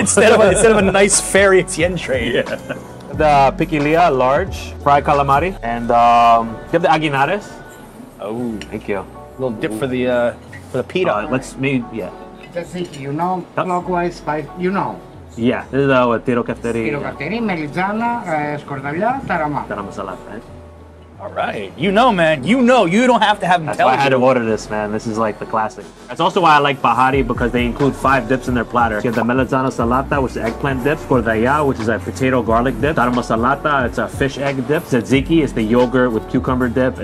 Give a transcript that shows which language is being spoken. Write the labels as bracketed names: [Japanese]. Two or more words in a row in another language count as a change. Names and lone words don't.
[English] instead of a nice ferry, it's yen train. Yeah. The piquilia, large, fried calamari, and you have the aguinares. Oh, thank you. A little dip for the pita. Just think, you know, clockwise, you know. Yeah, this is our tiro kafteri. Tiro kafteri, melizana, skordalya, tarama. Tarama salad, right? All right. You know, man. You know. You don't have to have them That's tell why you. I had to order this, man. This is like the classic. That's also why I like Bahari, because they include 5 dips in their platter. You have the melanzana salata, which is eggplant dip. Skordalya, which is a potato garlic dip. Tarama salata, it's a fish egg dip. Tzatziki is the yogurt with cucumber dip.